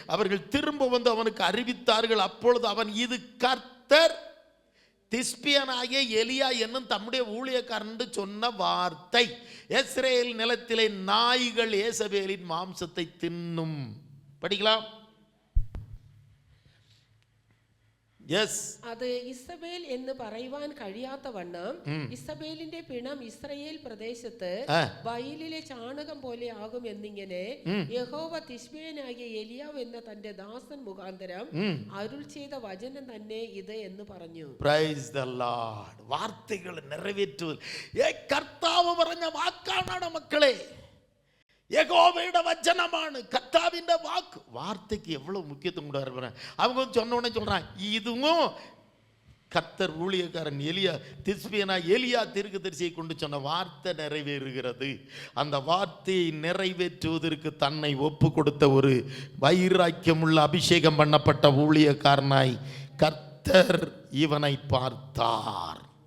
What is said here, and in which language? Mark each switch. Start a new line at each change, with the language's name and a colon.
Tamil: அவர்கள் திரும்ப வந்து அவனுக்கு அறிவித்தார்கள். அப்பொழுது அவன், இது கர்த்தர் திஸ்பியனாகிய எலியா என்னும் தம்முடைய ஊழியக்காரன் சொன்ன வார்த்தை. இஸ்ரேல் நிலத்திலே நாய்கள் ஏசபேலின் மாம்சத்தை தின்னும். படிக்கலாம்.
Malayalam: അത് ഇസബേൽ എന്ന് പറയുവാൻ കഴിയാത്ത വണ്ണം ഇസബേലിന്റെ പിണം ഇസ്രയേൽ പ്രദേശത്ത് വയലിലെ ചാണകം പോലെ ആകും എന്നിങ്ങനെ യഹോവ തിശ്ബിയനാകിയ എലിയാവ് എന്ന തന്റെ ദാസൻ മുഖാന്തരം അരുൾ ചെയ്ത വചനം തന്നെ ഇത് എന്ന് പറഞ്ഞു.
English: Praise the Lord.
Malayalam: വാർത്തകൾ നിറവേറ്റുവൽ കർത്താവ് പറഞ്ഞ വാക്കാണ് മക്കളെ.
Tamil: யெகோவாவுடைய வசனமான கர்த்தாவின் வாக்கு. வார்த்தைக்கு எவ்வளவு முக்கியத்துவம் கொடுறாரு. அவங்க சொன்ன உடனே சொல்றான், இதுவும் கர்த்தர் ஊழியக்காரன் எலியா, திஸ்பியனா எலியா தீர்க்கதரிசியை கொண்டு சொன்ன வார்த்தை நிறைவேறுகிறது. அந்த வார்த்தையை நிறைவேற்றுவதற்கு தன்னை ஒப்பு கொடுத்த ஒரு வைராக்கியமுள்ள அபிஷேகம் பண்ணப்பட்ட ஊழியக்காரனாய் கர்த்தர் இவனை பார்த்தார்.